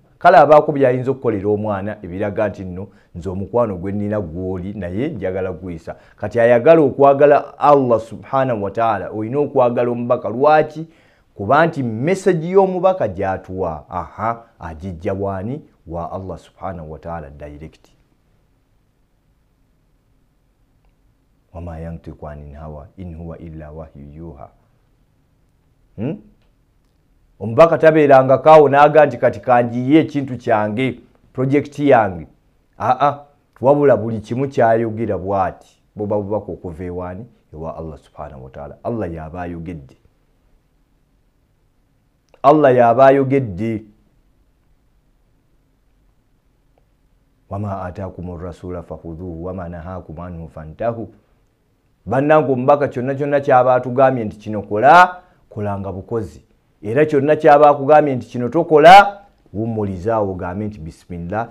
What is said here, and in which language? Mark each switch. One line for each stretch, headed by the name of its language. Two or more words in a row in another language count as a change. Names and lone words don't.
Ganda: Kale abaako byayinza okukolera omwana ebiraga nti nno nze omukwano gwe nnina gw'oli naye njagala gwisa. Kati ayagala okwagala
Arabic: الله سبحانه وتعالى
Ganda: olina okwagala omubaka. Lwaki? Kuba nti message y'omubaka gy'atuwa agijja bwani wa
Arabic: الله سبحانه وتعالى
Ganda: direct.
Arabic: وما ينطق عن الهوى إن هو إلا وحي يوحى.
Ganda: Omubaka tabeeranga kaawo n'aga nti kati kanjiye ekintu kyange, projekiti yange. Wabula buli kimu kyayogera bw'ati buba bubaka okuva ewaani ewa
Arabic: الله سبحانه وتعالى.
Ganda: Allah y'aba ayogedde, Allah y'aba ayogedde.
Arabic: وما آتاكم الرسول فخذوه وما نهاكم عنه فانتهوا.
Ganda: Bannange omubaka kyonna kyaba atugambye nti kino kolanga bukozi, era kyonna kyaba akugambye nti kino tokola wumulizaawo ogambe nti bismillah.